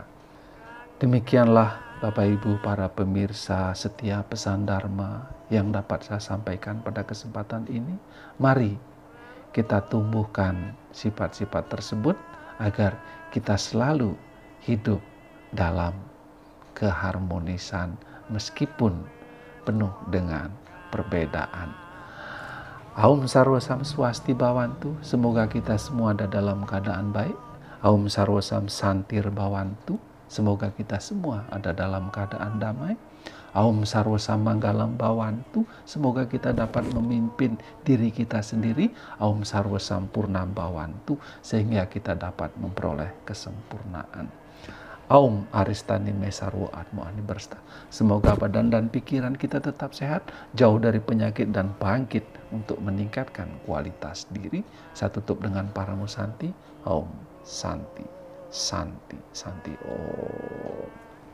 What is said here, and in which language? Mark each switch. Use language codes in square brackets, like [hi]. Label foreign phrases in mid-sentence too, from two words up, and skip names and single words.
[id] Demikianlah Bapak Ibu para pemirsa setia pesan Dharma yang dapat saya sampaikan pada kesempatan ini. Mari kita tumbuhkan sifat-sifat tersebut agar kita selalu hidup dalam keharmonisan meskipun penuh dengan perbedaan. [sa] Aum sarwa sam swasti bawantu, [id] semoga kita semua ada dalam keadaan baik. [sa] Aum sarwa sam santir bawantu, [id] semoga kita semua ada dalam keadaan damai. [sa] Aum sarwa sam manggalam bawantu, [id] semoga kita dapat memimpin diri kita sendiri. [sa] Aum sarwa sam purnam bawantu, [id] sehingga kita dapat memperoleh kesempurnaan. [sa] Aum aristani mesarwo atmo ani bersta. [id] Semoga badan dan pikiran kita tetap sehat, jauh dari penyakit dan bangkit untuk meningkatkan kualitas diri. Saya tutup dengan Paramusanti. [sa] Om Santi, Santi, Santi. Om.